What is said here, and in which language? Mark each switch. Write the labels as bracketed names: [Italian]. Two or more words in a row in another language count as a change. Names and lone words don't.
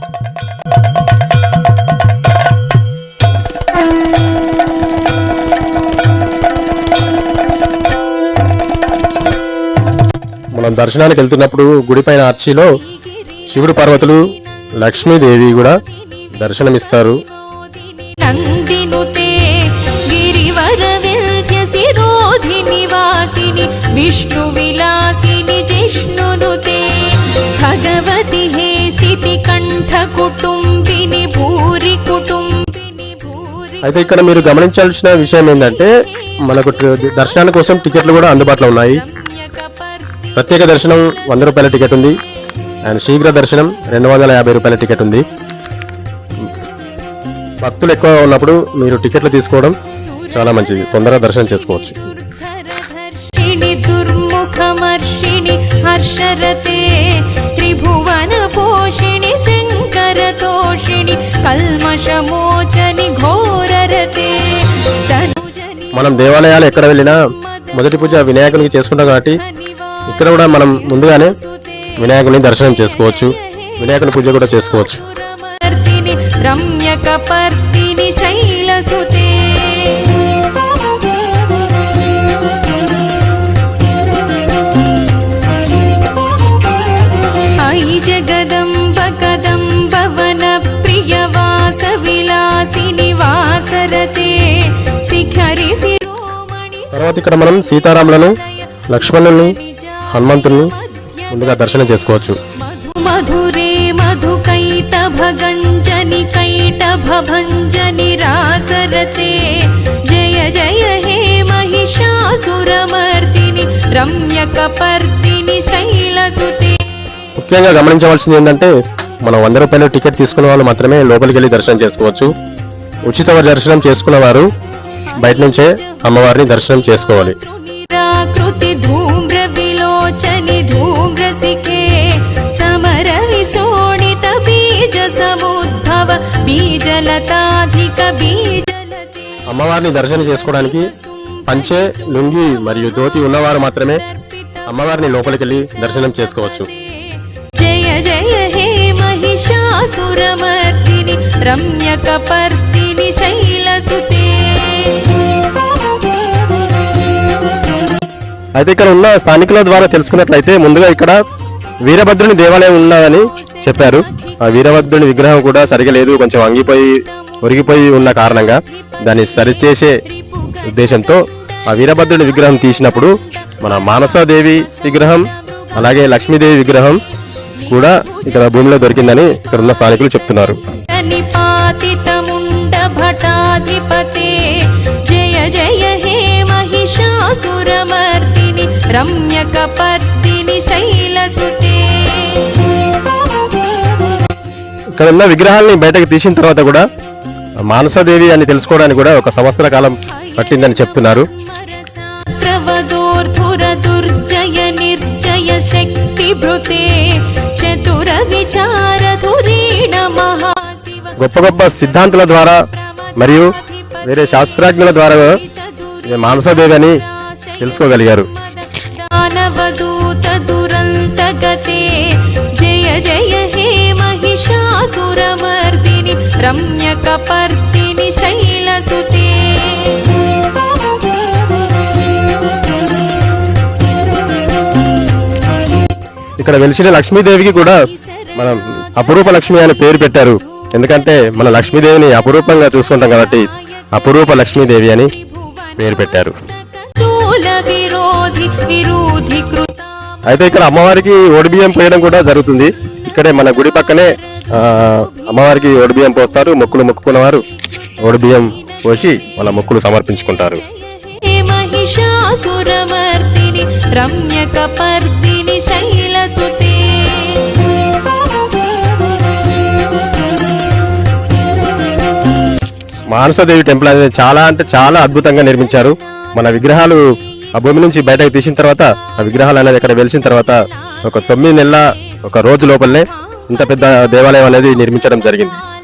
[Telugu] మనం దర్శనానికి వెళ్తున్నప్పుడు గుడిపైన ఆర్చిలో శివుడు పార్వతులు లక్ష్మీదేవి కూడా దర్శనమిస్తారు. [Sanskrit] विष्णु विलासिनि जिष्णुनुते भगवति हेशिति कंठ कुटुंबिनि भूरि कुटुंबिनि भूरि. [Telugu] అయితే ఇక్కడ మీరు గమనించాల్సిన విషయం ఏంటంటే మనకు దర్శనాల కోసం టికెట్లు కూడా అందుబాటులో ఉన్నాయి. ప్రత్యేక దర్శనం 100 రూపాయల టికెట్ ఉంది. అండ్ శీఘ్ర దర్శనం 250 రూపాయల టికెట్ ఉంది. భక్తులు ఎక్కువ ఉన్నప్పుడు మీరు టికెట్లు తీసుకోవడం చాలా మంచిది. తొందరగా దర్శనం చేసుకోవచ్చు. [Sanskrit] दुर्मुखमर्षिणि हर्षरते त्रिभुवन पोषिणि शंकरतोषिणि कल्मषमोचनि घोररते. [Telugu] మనం దేవాలయాలు ఎక్కడ వెళ్ళినా మొదటి పూజ వినాయకునికి చేసుకుంటాం కాబట్టి ఇక్కడ కూడా మనం ముందుగానే వినాయకుని దర్శనం చేసుకోవచ్చు. వినాయకుని పూజ కూడా చేసుకోవచ్చు. [Sanskrit] रम्यकपर्दिनि शैलसुते अयि जगदम्ब कदम्ब वनप्रियवासविलासिनि वासरते शिखरि शिरोमणि। [Telugu] తర్వాత ఇక్కడ మనం సీతారాములను, లక్ష్మణులను, హనుమంతుని ముందుగా దర్శనం చేసుకోవచ్చు. [Sanskrit] मधुरे मधुकैटभगञ्जनि कैटभभञ्जनि रासरते जय जय हे महिषासुरमर्दिनि रम्यकपर्दिनि शैलसुते. [Telugu] ముఖ్యంగా గమనించవలసింది ఏంటంటే మనం 100 రూపాయల టికెట్ తీసుకున్న వాళ్ళు మాత్రమే లోపలికి వెళ్ళి దర్శనం చేసుకోవచ్చు. ఉచిత దర్శనం చేసుకున్న వారు బయట నుంచే అమ్మవారిని దర్శనం చేసుకోవాలి. [Sanskrit] निराकृति धूम्र विलोचनि धूम्रसिखे समर विशोणित बीज समुद्भव बीजलताधिक बीजलते. [Telugu] అమ్మవారిని దర్శనం చేసుకోవడానికి పంచె, లుంగి మరియు ధోతి ఉన్నవారు మాత్రమే అమ్మవారిని లోపలికి వెళ్ళి దర్శనం చేసుకోవచ్చు. [Sanskrit] जय जय हे महिषासुरमर्दिनि रम्यकपर्दिनि शैलसुते. [Telugu] అయితే ఇక్కడ ఉన్న స్థానికుల ద్వారా తెలుసుకున్నట్లయితే ముందుగా ఇక్కడ వీరభద్రుని దేవాలయం ఉన్నదని చెప్పారు. ఆ వీరభద్రుని విగ్రహం కూడా సరిగా లేదు, కొంచెం ఒరిగిపోయి ఉన్న కారణంగా దాన్ని సరిచేసే ఉద్దేశంతో ఆ వీరభద్రుని విగ్రహం తీసినప్పుడు మన మానసాదేవి విగ్రహం అలాగే లక్ష్మీదేవి విగ్రహం కూడా ఇక్కడ భూమిలో దొరికిందని ఇక్కడ ఉన్న స్థానికులు చెప్తున్నారు. [Sanskrit] జయ జయ హే महिषासुरमर्दिनि रम्यकपर्दिनि शैलसुते. [Telugu] ఇక్కడ ఉన్న విగ్రహాన్ని బయటకు తీసిన తర్వాత కూడా మానసాదేవి అని తెలుసుకోవడానికి కూడా 1 సంవత్సర కాలం పట్టిందని చెప్తున్నారు. [Sanskrit] దుర్జయ నిర్జయ శక్తి భృతే చతుర విచార ధురీణ మహాశివ. [Telugu] గొప్ప గొప్ప సిద్ధాంతుల ద్వారా మరియు వేరే శాస్త్రజ్ఞుల ద్వారా మానసాదేవి అని తెలుసుకోగలిగారు. [Sanskrit] దానవదూత దురంతగతే జయ జయ హే महिषासुरमर्दिनि रम्यकपर्दिनि शैलसुते. [Telugu] ఇక్కడ వెలిసిన లక్ష్మీదేవికి కూడా మనం అపురూప లక్ష్మి అని పేరు పెట్టారు. ఎందుకంటే మన లక్ష్మీదేవిని అపురూపంగా చూసుకుంటాం కాబట్టి అపురూప లక్ష్మీదేవి అని పేరు పెట్టారు. అయితే ఇక్కడ అమ్మవారికి ఓడిబియ్యం పోయడం కూడా జరుగుతుంది. ఇక్కడే మన గుడి పక్కనే అమ్మవారికి ఓడిబియ్యం పోస్తారు. మొక్కులు మొక్కుకున్నవారు ఓడిబియ్యం పోసి వాళ్ళ మొక్కులు సమర్పించుకుంటారు. [Sanskrit] महिषासुरमर्दिनि रम्यकपर्दिनि शैलसुते. [Telugu] మానసాదేవి టెంపుల్ అనేది చాలా అంటే చాలా అద్భుతంగా నిర్మించారు. మన విగ్రహాలు ఆ భూమి నుంచి బయటకు తీసిన తర్వాత ఆ విగ్రహాలు అనేది ఇక్కడ వెలిసిన తర్వాత ఒక 9 నెలల ఒక రోజు లోపలనే ఇంత పెద్ద దేవాలయం అనేది నిర్మించడం జరిగింది.